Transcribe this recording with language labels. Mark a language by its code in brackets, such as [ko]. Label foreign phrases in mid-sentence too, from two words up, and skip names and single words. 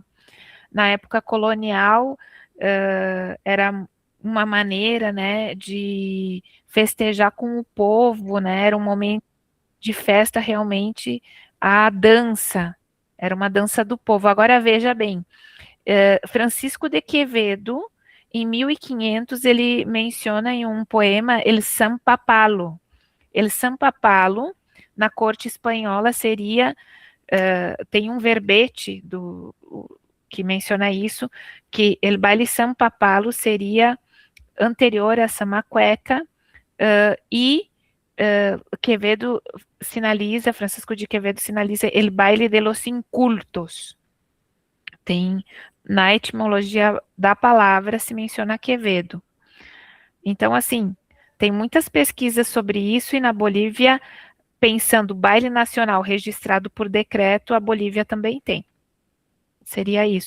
[pt] Na época colonial, era uma maneira, né, de festejar com o povo, né, era um momento de festa realmente, a dança, era uma dança do povo. Agora veja bem, Francisco de Quevedo, em 1500, ele menciona em um poema El San Papalo. El San Papalo, na corte espanhola, seria, tem um verbete que menciona isso, que [es] el baile San Papalo [pt] seria anterior a Sama Cueca, e Quevedo sinaliza, Francisco de Quevedo sinaliza [es] el baile de los incultos. [pt] Tem, na etimologia da palavra, se menciona Quevedo. Então, assim, tem muitas pesquisas sobre isso, e na Bolívia, pensando baile nacional registrado por decreto, a Bolívia também tem. Seria isso.